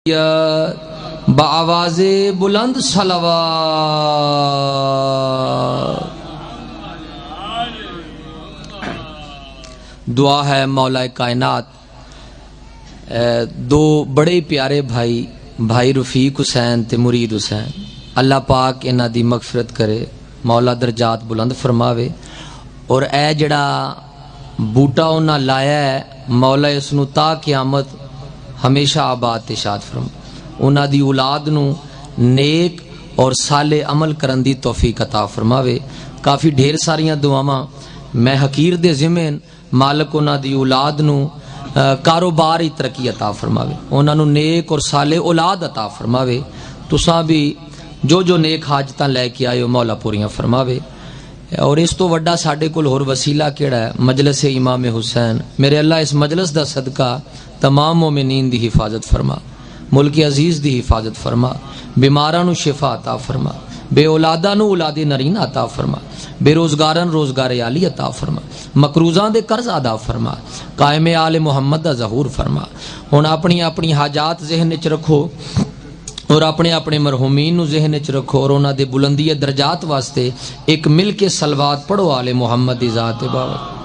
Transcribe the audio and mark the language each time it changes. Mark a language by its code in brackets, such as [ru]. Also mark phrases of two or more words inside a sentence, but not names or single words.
[ur] بآواز بلند صلوات۔ [pa] دعا ہے مولا کائنات، دو بڑے پیارے بھائی رفیق حسین تے مرید حسین، اللہ پاک انہاں دی مغفرت کرے، مولا درجات بلند فرماوے، اور اے جڑا بوٹا انہاں لایا ہے مولا اس نو تا قیامت ہمیشہ آباد تے شاد فرما، انہاں دی اولاد نو نیک اور صالح عمل کرن دی توفیق عطا فرماوے۔ کافی ڈھیر ساریاں دعاواں میں حقیر دے ذمن مالک انہاں دی اولاد نو کاروبار ہی ترقی عطا فرماوے، انہاں نو نیک اور صالح اولاد عطا فرماوے، تساں بھی جو نیک حاجتاں لے کے آئے ہو مولا پوریاں فرماوے۔ اور اس تو وڈا ساڈے کول ہور وسیلہ کیڑا ہے؟ مجلس امام حسین۔ میرے اللہ اس مجلس دا صدقہ تمام مومنین دی حفاظت فرما، ملک عزیز دی حفاظت فرما، بیماراں نو شفا عطا فرما، بے اولاداں نو اولاد نرین عطا فرما، بے روزگاراں روزگار عالی عطا فرما، مقروضاں دے قرض ادا فرما، قائم آل محمد دا ظہور فرما۔ ہن اپنی حاجات ذہن وچ رکھو اور اپنے مرحومین نو ذہن وچ رکھو، اور انہاں دے بلندی درجات واسطے ایک مل کے صلوات پڑھو آل محمد دی ذات بابا۔